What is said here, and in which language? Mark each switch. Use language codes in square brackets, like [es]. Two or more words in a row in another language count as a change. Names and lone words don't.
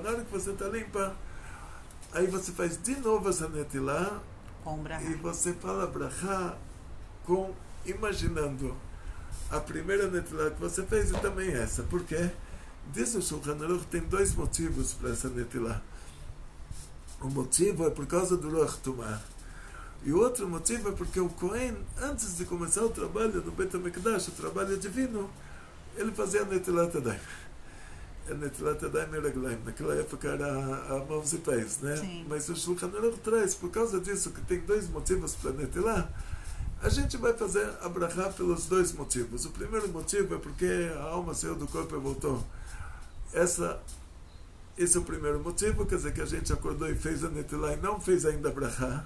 [pt] Na hora que você está limpa, aí você faz de novo essa netilá e você fala brachá imaginando a primeira netilá que você fez e também essa. Por quê? Diz o Shulchan Aruch, tem 2 motivos para essa netilá. O motivo é por causa do [he] רוח טומאה. [pt] E o outro motivo é porque o Kohen, antes de começar o trabalho no Beit HaMikdash, o trabalho divino, ele fazia [he] נטילת ידיים. נטילת ידיים e רגליים. [pt] Naquela época era a mãos e pés, né? Sim. Mas o Shulchan Aruch traz, por causa disso, que tem 2 motivos para netilat, a gente vai fazer a brachá pelos 2 motivos. O primeiro motivo é porque a alma saiu do corpo e voltou. Esse é o primeiro motivo, quer dizer que a gente acordou e fez a netilah e não fez ainda a brachá.